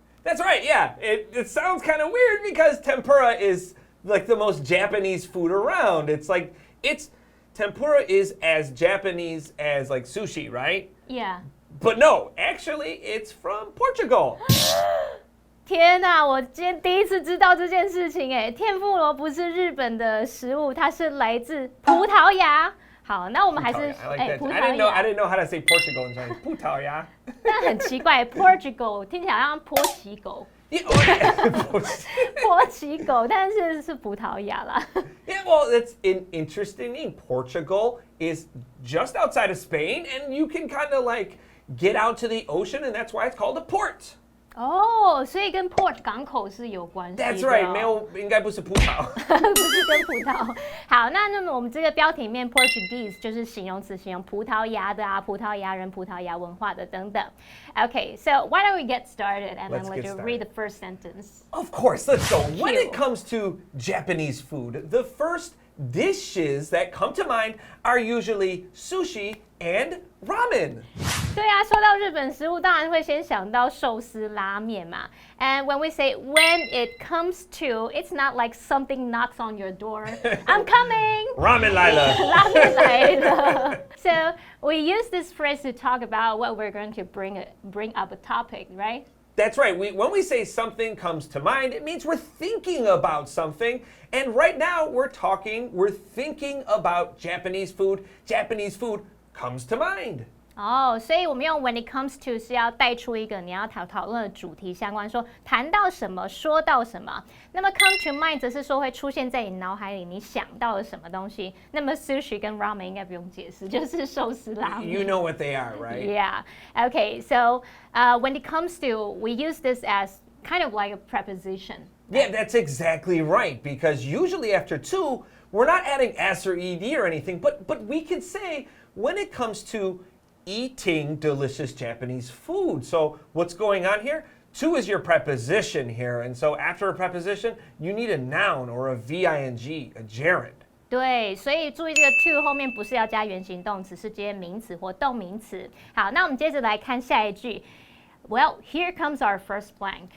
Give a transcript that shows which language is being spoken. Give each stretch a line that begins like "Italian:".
English: That's right, yeah. It sounds kind of weird because tempura is like the most Japanese food around. Tempura is as Japanese as like sushi, right? Yeah. But no, actually it's from Portugal.
Chinese: 天哪，我今天第一次知道这件事情哎，天妇罗不是日本的食物，它是来自葡萄牙。好，那我们还是
English: I like that.
Chinese: 牙。
English: didn't know how to say Portugal in Chinese.
Chinese: 葡萄牙。但很奇怪 ，Portugal 听起来好像波奇狗， 波奇狗，但是是葡萄牙啦。
English: Yeah, well, it's an interesting name. Portugal is just outside of Spain, and you can kind of like get out to the ocean, and that's why it's called a port.
Chinese: 哦，所以跟 port 港口是有关系的。
English: That's right.
Chinese: 应该不是葡萄。不是跟葡萄。好，那么我们这个标题里面 Portuguese 就是形容词，形容葡萄牙的啊，葡萄牙人、葡萄牙文化的等等。
English: Okay, so why don't we get started and then let you read the first sentence? Of course, let's go. When it comes to Japanese food, the first dishes that come to mind are usually sushi and ramen.
Chinese: 对啊，说到日本食物，当然会先想到寿司、拉面嘛。
English: And when we say when it comes to, it's not like something knocks on your door. I'm coming.
Chinese: Ramen 来了。拉面来了。
English: So we use this phrase to talk about what we're going to bring up a topic, right? That's right. When we say something comes to mind, it means we're thinking about something. And right now, we're thinking about Japanese food. Japanese food comes to mind.
Chinese: 哦，所以我们用
English: when it comes to
Chinese: 是要带出一个你要讨论的主题相关，说谈到什么，说到什么。那么
English: come to mind
Chinese: 则是说会出现在你脑海里，你想到了什么东西。那么 sushi 跟 ramen 应该不用解释，就是寿司拉面。
English: You know what they are, right? Yeah. Okay. So when it comes to, we use this as kind of like a preposition. Yeah, that's exactly right. Because usually after to, we're not adding s or ed or anything, but we could say when it comes to eating delicious Japanese food. So what's going on here? To is your preposition here. And so after a preposition, you need a noun or a VING, a gerund.
Chinese: 对，所以注意这个 to 后面不是要加原形动词，是接名词或动名词。好，那我们接着来看下一句。
English: Well, here comes our first blank.